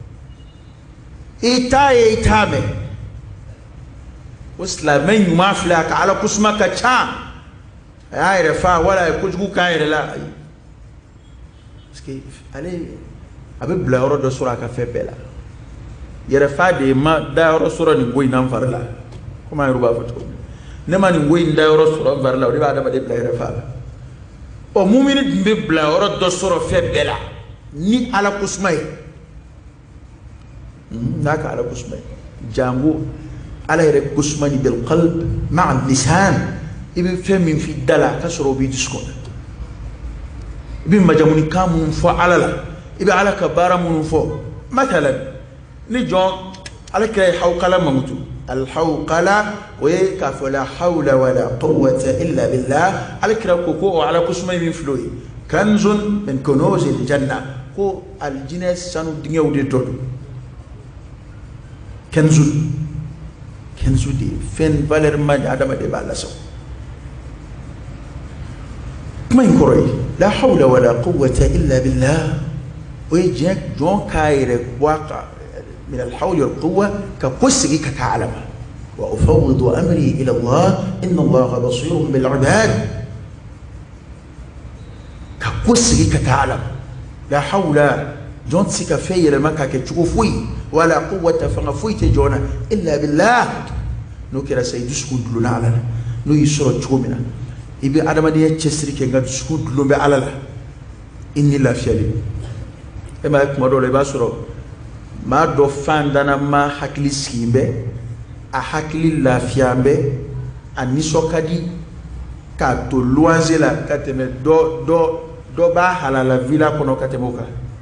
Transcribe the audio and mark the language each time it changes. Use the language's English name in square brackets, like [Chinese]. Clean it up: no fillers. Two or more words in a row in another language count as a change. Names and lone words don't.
[Bambara] i t'a ye i t'a mɛn o silamɛ ɲuman filɛ a ka ala kosuma ka ca a y'a yɛrɛ fa wala a ye kojugu k'a yɛrɛ la ayi parce que ale a bɛ bila yɔrɔ dɔ sɔrɔ a ka fɛn bɛɛ la yɛrɛ fa de ma da yɔrɔ sɔrɔ nin ko in na n fari la komi an yɛrɛ b'a fɔ cogo min ne ma nin ko in da yɔrɔ sɔrɔ n fari la o de b'a adamaden bila yɛrɛ fa la ɔ mumini dun bɛ bila yɔrɔ dɔ sɔrɔ fɛn bɛɛ la ni ala kosuma ye n'a ka ala kosuma ye jango ala yɛrɛ kosuma ni [Arabic] بالقلب مع اللسان [Bambara] i bɛ fɛn min f'i da la ka sɔrɔ o b'i dusukun na i bɛ majamuni kan minnu fɔ ala la i bɛ ala ka baara minnu fɔ matalan ni jɔn ala kira ye hawqala mankutu alhawqala o ye k'a fɔ [Arabic] لا حول ولا قوة إلا بالله [Bambara] ala kira ko o ala kosuma min filɛ o ye [Arabic] كنز من كنوز الجنة [Bambara] ko aljinɛ sanu dingɛw de dɔ don kanzu de fɛn valeur man adamaden b'a lasago kuma in kɔrɔ ye [Arabic] لا حول ولا قوة إلا بالله [Bambara] o ye jɔn k'a yɛrɛ bɔ a kan min [Arabic] الحول والقوة [Bambara] ka ko sigi ka taa ala ma [Arabic] وأفوض أمري إلى الله إن الله بصير بالعباد [Bambara] ka ko sigi ka taa ala ma [Arabic] لا حول [Bambara] jɔn tɛ se ka fɛn yɛlɛma ka kɛ cogo foyi [Arabic] ولا قوة [Bambara] fanga foyi tɛ jɔn na [Arabic] إلا بالله [Bambara] n'o kɛra sa i dusukun dulonna ala la n'o y'i sɔrɔ cogo min na i bɛ adamadenya cɛsiri kɛ nka dusukun dulon bɛ ala la i ni lafiyalen e ma ye kuma dɔw la i b'a sɔrɔ maa dɔ fan dana ma hakili sigi bɛ a hakili lafiya bɛ a nisɔn ka di k'a to luwanze la ka tɛmɛ dɔ b'a halala villa kɔnɔ ka tɛmɛ o kan